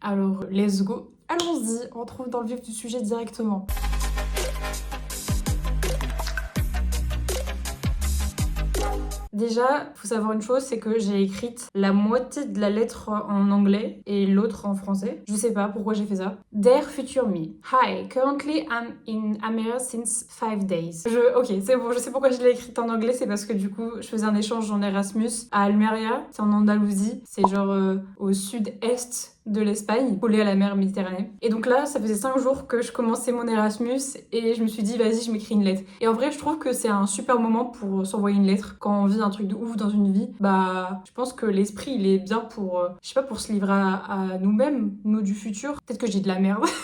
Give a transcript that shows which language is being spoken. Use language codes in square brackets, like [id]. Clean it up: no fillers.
[fr] Alors, [en] let's go. [fr] Allons-y, on retrouve dans le vif du sujet directement. Déjà, faut savoir une chose, c'est que j'ai écrite la moitié de la lettre en anglais et l'autre en français. Je sais pas pourquoi j'ai fait ça. [en] Dear future me, hi, currently I'm in America since 5 days. [fr] Ok, c'est bon, je sais pourquoi je l'ai écrite en anglais, c'est parce que du coup, je faisais un échange en Erasmus à Almeria, c'est en Andalousie, c'est genre au sud-est de l'Espagne, collé à la mer Méditerranée. Et donc là, ça faisait 5 jours que je commençais mon Erasmus et je me suis dit, vas-y, je m'écris une lettre. Et en vrai, je trouve que c'est un super moment pour s'envoyer une lettre. Quand on vit un truc de ouf dans une vie, bah, je pense que l'esprit, il est bien pour, je sais pas, pour se livrer à nous-mêmes, nous du futur. Peut-être que j'ai de la merde.